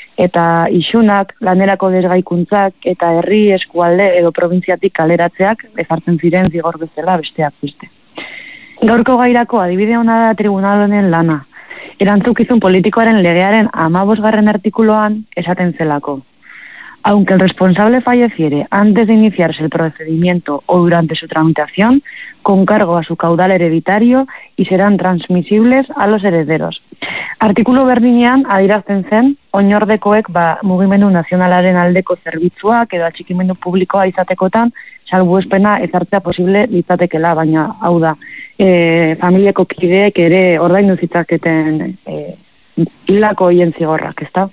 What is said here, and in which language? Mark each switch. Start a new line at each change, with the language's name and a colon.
Basque: Eta isunak, lanerako desgaikuntzak eta herri eskualde edo provintziatik kaleratzeak ezartzen ziren zigor bezala besteak beste. Gaurko gairako adibide ona da tribunal honen lana. Erantzukizun politikoaren legearen 15. artikuluan esaten zelako.
Spanish: Aunque el responsable falleciere antes de iniciarse el procedimiento o durante su tramitación, con cargo a su caudal hereditario y serán transmisibles a los herederos.
Basque: Artikulu berdinean adierazten zen, oinordekoek ba mugimendu nazionalaren aldeko zerbitzuak edo atxikimendu publikoa izatekotan salbuespena ezartzea posible litzatekeela, baina hau da, familiako kideek ere ordaindu zitzaketen hilako hien zigorrak, ez da?